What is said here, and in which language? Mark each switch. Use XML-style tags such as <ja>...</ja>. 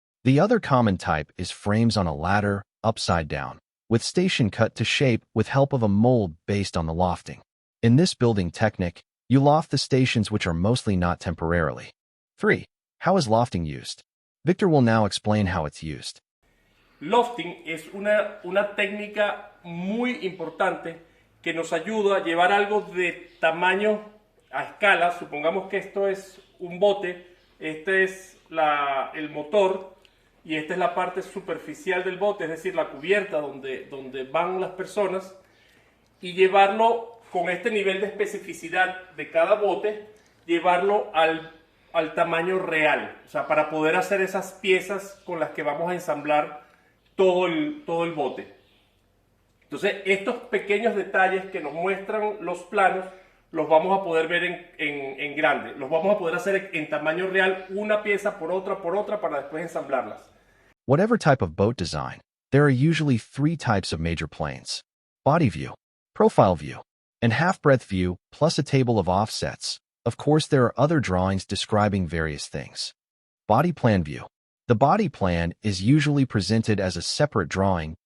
<en>The other common type is frames on a ladder, upside down, with station cut to shape with help of a mold based on the lofting. In this building technique, you loft the stations which are mostly not temporarily. 3. How is lofting used? Victor will now explain how it's used.</en> <es>Lofting es una técnica muy importante que nos ayuda a llevar algo de tamaño a escala. Supongamos que esto es un bote, este es el motor y esta es la parte superficial del bote, es decir, la cubierta donde van las personas, y llevarlo con este nivel de especificidad de cada bote, llevarlo al tamaño real, o sea, para poder hacer esas piezas con las que vamos a ensamblar todo el bote. Entonces, estos pequeños detalles que nos muestran los planos, los vamos a poder ver en grande. Los vamos a poder hacer en tamaño real, una pieza por otra, para después ensamblarlas.</es> <en>Whatever type of boat design, there are usually 3 types of major planes: body view, profile view, and half-breadth view, plus a table of offsets. Of course, there are other drawings describing various things. Body plan view. The body plan is usually presented as a separate drawing,</en>